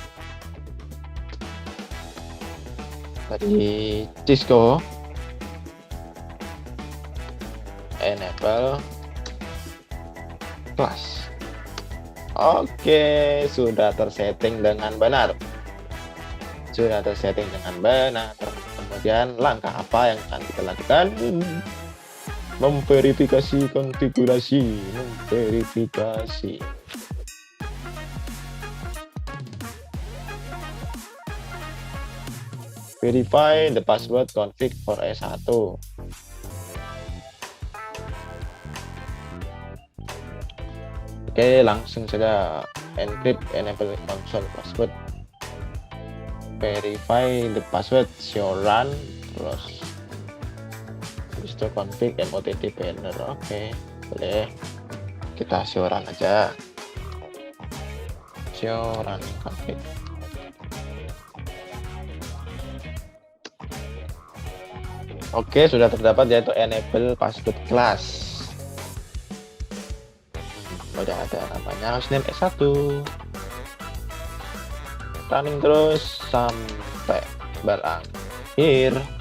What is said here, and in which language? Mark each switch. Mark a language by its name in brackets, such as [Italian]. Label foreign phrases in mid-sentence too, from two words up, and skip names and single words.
[Indonesian] Tadi Cisco [English] enable class. [Indonesian] Oke, sudah tersetting dengan benar. Kemudian langkah apa yang akan kita lakukan? Memverifikasi konfigurasi. [English] Verify the password config for S1. [Indonesian] Oke, langsung saja [English] encrypt enable console password. Verify the password, show run, terus restore config MOTT banner. [Indonesian] Oke, boleh. Kita [English] show run [Indonesian] aja. [English] Show run config. [Indonesian] Oke, sudah terdapat yaitu [English] enable password class. [Indonesian] Udah ada namanya hostname S1. Running terus sampai berakhir.